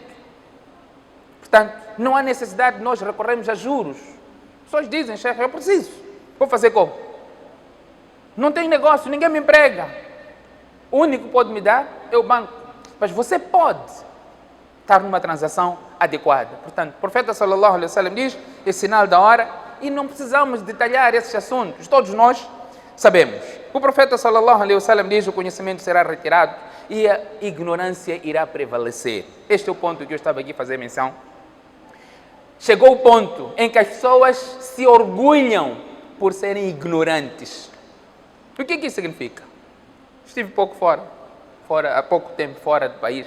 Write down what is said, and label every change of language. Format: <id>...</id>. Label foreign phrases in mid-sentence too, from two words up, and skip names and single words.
<pt>Portanto, não há necessidade de nós recorrermos a juros. As pessoas dizem, chefe, eu preciso. Vou fazer como? Não tenho negócio, ninguém me emprega. O único que pode me dar é o banco. Mas você pode estar numa transação adequada. Portanto, o profeta</pt> <ar>صلى الله عليه وسلم</ar> <pt>diz, é sinal da hora, e não precisamos detalhar esses assuntos. Todos nós sabemos. O profeta</pt> <ar>صلى الله عليه وسلم</ar> <pt>diz, o conhecimento será retirado e a ignorância irá prevalecer. Este é o ponto que eu estava aqui a fazer menção. Chegou o ponto em que as pessoas se orgulham por serem ignorantes. O que isso significa? Estive há pouco tempo fora do país.</pt>